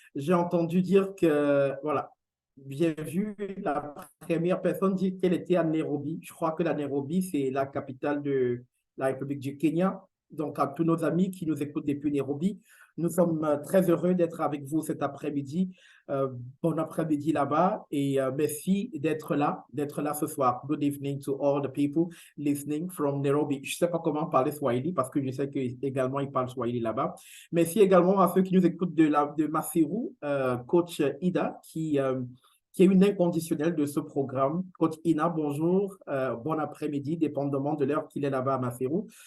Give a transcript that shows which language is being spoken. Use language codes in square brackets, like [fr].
[fr] J'ai entendu dire que, voilà, j'ai vu la première personne dire qu'elle était à Nairobi. Je crois que la Nairobi, c'est la capitale de la République du Kenya. Donc, à tous nos amis qui nous écoutent depuis Nairobi, nous sommes très heureux d'être avec vous cet après-midi. Euh, bon après-midi là-bas et merci d'être là ce soir. [en] Good evening to all the people listening from Nairobi. [fr] Je ne sais pas comment parler Swahili parce que je sais qu'également ils parlent Swahili là-bas. Merci également à ceux qui nous écoutent de Maseru, coach Ida, qui est une inconditionnelle de ce programme. Coach Ina, bonjour, bon après-midi, dépendamment de l'heure qu'il est là-bas à Maseru.